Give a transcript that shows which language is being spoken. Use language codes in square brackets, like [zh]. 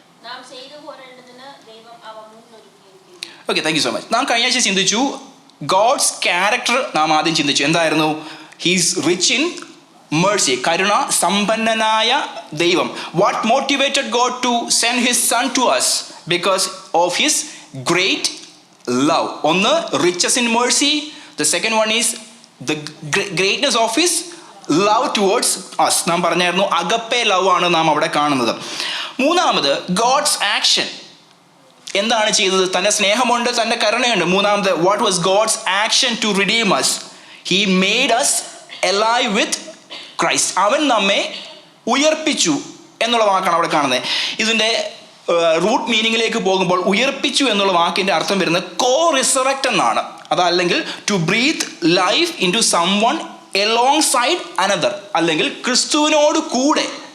[ml] നാം ചെയ്തു പോരേണ്ടതിന് ദൈവം അവ മുന്നൊരുക്കി. [en] Okay, thank you so much. [ml] നാം കഴിഞ്ഞ ആഴ്ച ചിന്തിച്ചു [en] God's character. [ml] നാം ആദ്യം ചിന്തിച്ചു എന്തായിരുന്നു? [en] he's rich in mercy, [ml] കരുണ സമ്പന്നനായ ദൈവം. [en] What motivated God to send his son to us? because of his great love. ഒന്ന്, riches in mercy. The second one is the greatness of his love towards us. നാം പറഞ്ഞായിരുന്നു agape love ആണ് നാം അവിടെ കാണുന്നത്. മൂന്നാമത് God's action. എന്താണ് ചെയ്തത്? [ml] തൻ്റെ സ്നേഹമുണ്ട്, തൻ്റെ കരുണയുണ്ട്. മൂന്നാമത്, [en] What was God's action to redeem us? He made us alive with Christ. [ml] അവൻ നമ്മെ ഉയർപ്പിച്ചു എന്നുള്ള വാക്കാണ് അവിടെ കാണുന്നത്. ഇതിൻ്റെ റൂട്ട് മീനിങ്ങിലേക്ക് പോകുമ്പോൾ ഉയർപ്പിച്ചു എന്നുള്ള വാക്കിൻ്റെ അർത്ഥം വരുന്നത് കോ റിസറക്റ്റ് എന്നാണ്. അതല്ലെങ്കിൽ [en] to breathe life into someone alongside another, [ml] അല്ലെങ്കിൽ ക്രിസ്തുവിനോട് കൂടെ.